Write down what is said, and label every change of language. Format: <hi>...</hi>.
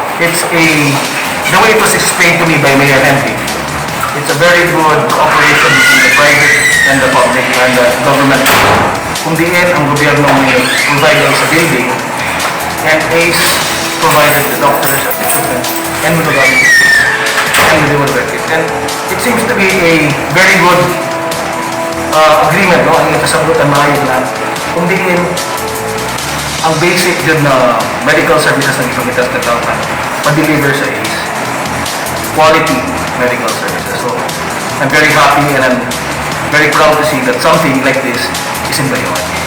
<en>the way it was explained to me by Mayor Henry, it's a very good cooperation between the private and the public and the government.</en> <ceb>Kung diin ang gobyerno may</ceb> <en>provide sa building, and ACE provided the doctors and the equipment and methodology, and they will work it. And it seems to be a very good agreement, no?</en> <ceb>Ang kasabutan maayos na kung diin ang basic dyan na medical services na ipamitas na tao ma-deliver sa ACE.</ceb> <en>Quality medical services. So, I'm very happy and I'm very proud to see that something like this is in Bayawan.</en>